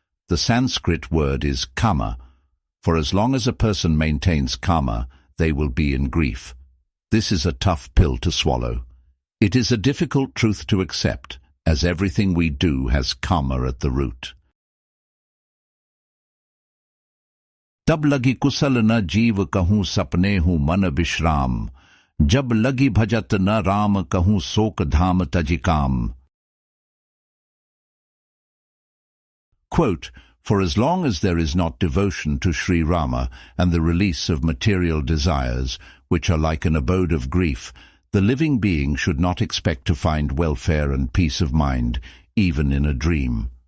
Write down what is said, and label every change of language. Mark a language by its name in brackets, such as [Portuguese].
[English] The Sanskrit word is kama. For as long as a person maintains kama, they will be in grief. This is a tough pill to swallow. It is a difficult truth to accept, as everything we do has kama at the root. [Awadhi] तब लगी कुशल न जीव कहूँ सपने हूँ मन विश्राम जब लगी भजत न राम कहूँ शोक धाम तजिकाम. [English] Quote, for as long as there is not devotion to Sri Rama and the release of material desires, which are like an abode of grief, the living being should not expect to find welfare and peace of mind, even in a dream.